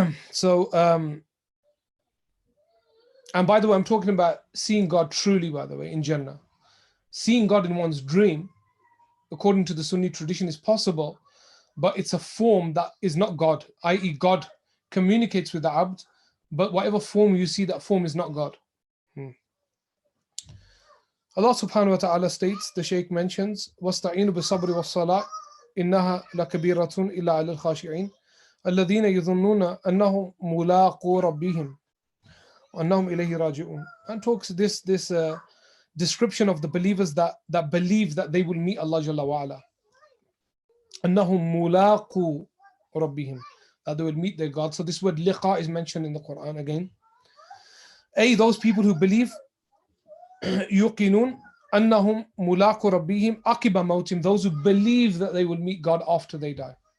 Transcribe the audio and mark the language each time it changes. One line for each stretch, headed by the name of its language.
English: So, and by the way, I'm talking about seeing God truly, by the way, in Jannah. Seeing God in one's dream, according to the Sunni tradition, is possible, but it's a form that is not God, i.e. God communicates with the abd, but whatever form you see, that form is not God.
Arabic: Allah subhanahu wa ta'ala
English: states, the Shaykh mentions,
Arabic: وَاسْتَعِينُوا بِالصَّبْرِ وَالصَّلَاةِ إِنَّهَا لَكَبِيرَةٌ إِلَّا عَلَى الْخَاشِعِينَ الَّذِينَ يَظُنُّونَ أَنَّهُمْ مُلَاقُو رَبِّهِمْ وَأَنَّهُمْ إِلَيْهِ رَاجِعُونَ.
English: And talks this description of the believers that believe that they will meet Allah Jalla wa'ala.
Arabic: أَنَّهُمْ مُلَاقُو رَبِّهِمْ,
English: that they will meet their God. So this word liqa is mentioned in the Quran again. Those people who believe,
Arabic: يُقِنُونَ أَنَّهُمْ مُلَاقُ رَبِّهِمْ عَقِبَ مَوْتِهِمْ,
English: those who believe that they will meet God after they die.